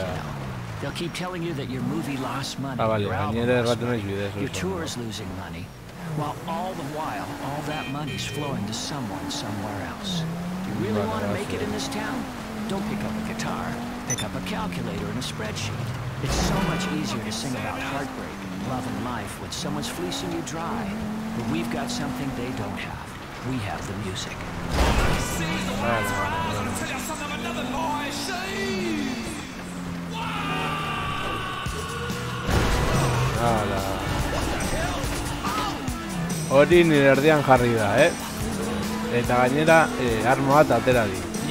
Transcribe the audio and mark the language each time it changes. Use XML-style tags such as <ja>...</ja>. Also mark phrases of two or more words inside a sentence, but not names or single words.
<en>They'll keep telling you that your movie lost money. Vale, your album gainera lost</en> <eu>erraten naiz</eu> <en>money, bidez. your tour is losing money. While all the while, all that money's flowing to someone somewhere else. Do you really want to make it in this town? Don't pick up a guitar. Pick up a calculator and a spreadsheet. It's so much easier to sing about heartbreak and love and life when someone's fleecing you dry. But we've got something they don't have. We have the music.</en> <eu>Hori nire erdian jarri da, Eta gainera arma bat atera di.</eu>